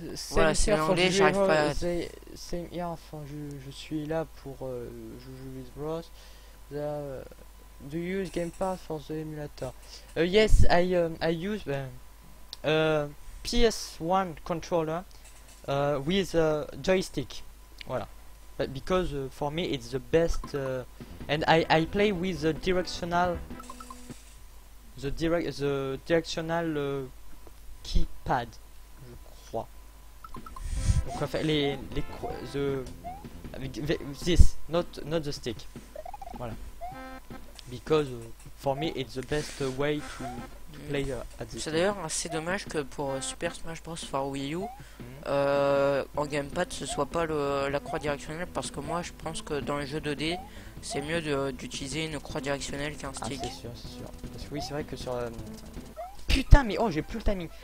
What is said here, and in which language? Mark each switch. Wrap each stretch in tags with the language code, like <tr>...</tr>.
<fr>Voilà, c'est l'anglais, j'arrive pas à... C'est hier, enfin, je suis là pour jouer with Bros.</fr> <en>Do you use Game Pass for the emulator? Yes, I use PS1 controller with a joystick. Voilà. But because for me it's the best, and I play with the directional keypad,</en> <fr>je crois. Donc en fait</fr> <en>this, not the stick.</en> <fr>Voilà.</fr> <en>Because for me it's the best way to play at this.</en> <fr>C'est d'ailleurs assez dommage que pour Super Smash Bros for Wii U en gamepad ce soit pas la croix directionnelle, parce que moi je pense que dans les jeux 2D c'est mieux d'utiliser une croix directionnelle qu'un stick. C'est sûr. Parce que oui, c'est vrai que sur putain, mais oh, j'ai plus le timing.</fr>